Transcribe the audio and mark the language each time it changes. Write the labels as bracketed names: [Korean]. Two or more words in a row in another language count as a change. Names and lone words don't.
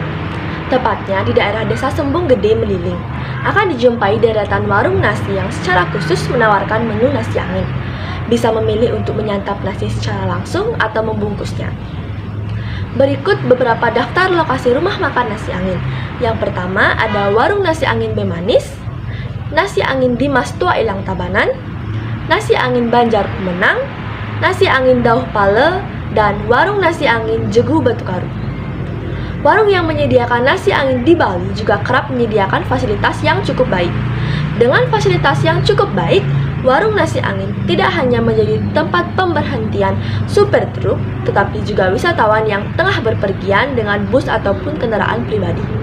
[Indonesian] Tepatnya di daerah Desa Sembung Gede, Meliling. Akan dijumpai deretan warung nasi yang secara khusus menawarkan menu nasi angin. Bisa memilih untuk menyantap nasi secara langsung atau membungkusnya. Berikut beberapa daftar lokasi rumah makan nasi angin. Yang pertama ada Warung Nasi Angin Bemanis, Nasi Angin Dimas Tua Ilang Tabanan, Nasi Angin Banjar Kumenang, Nasi Angin Dauh Pale, dan Warung Nasi Angin Jegu Batukaru. Warung yang menyediakan nasi angin di Bali juga kerap menyediakan fasilitas yang cukup baik. Dengan fasilitas yang cukup baik, warung nasi angin tidak hanya menjadi tempat pemberhentian supir truk, tetapi juga wisatawan yang tengah berpergian dengan bus ataupun kendaraan pribadi.